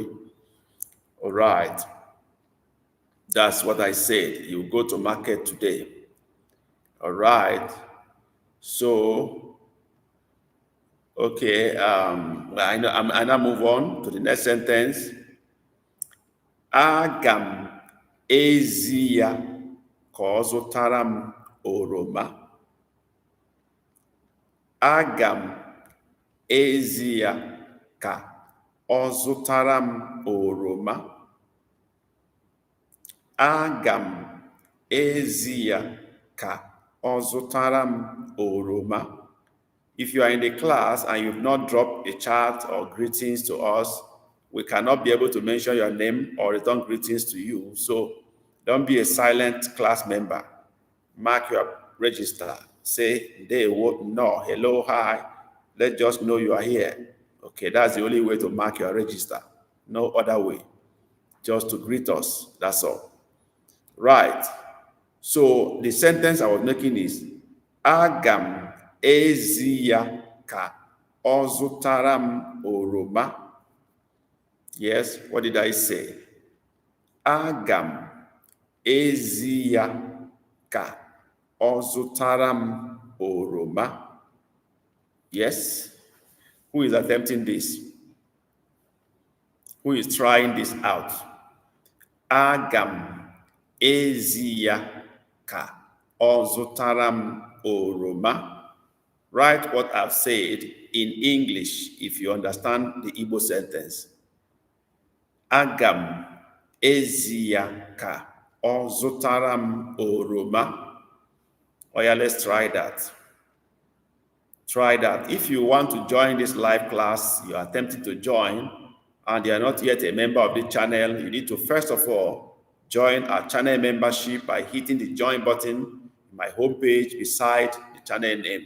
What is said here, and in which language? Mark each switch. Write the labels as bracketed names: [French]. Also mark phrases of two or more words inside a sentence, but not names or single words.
[English] All right. That's what I said. You go to market today. All right. So, okay. I now move on to the next sentence. [Igbo] Agam ezia ka ọ zụtara m oroma. Agam ezia ka ọ zụtara m oroma. Agam ezia ka ọ zụtara m oroma. [English] If you are in the class and you've not dropped a chat or greetings to us, we cannot be able to mention your name or return greetings to you. So don't be a silent class member. Mark your register. Say, no, hello, hi. Let's just know you are here. Okay, that's the only way to mark your register. No other way. Just to greet us. That's all. Right. So the sentence I was making is, [Igbo] Agam ezia ka ọ zụtara m oroma. [English] Yes, what did I say? [Igbo] Agam ezia ka ọ zụtara m oroma. [English] Yes. Who is attempting this? Who is trying this out? [Igbo] Agam ezia ka ọ zụtara m oroma. [English] Write what I've said in English if you understand the Igbo sentence. [Igbo] Agam ezia ka ọ zụtara m oroma. [English] Oh yeah, let's try that. Try that. If you want to join this live class, you are attempting to join, and you are not yet a member of the channel, you need to first of all join our channel membership by hitting the join button in my homepage beside the channel name.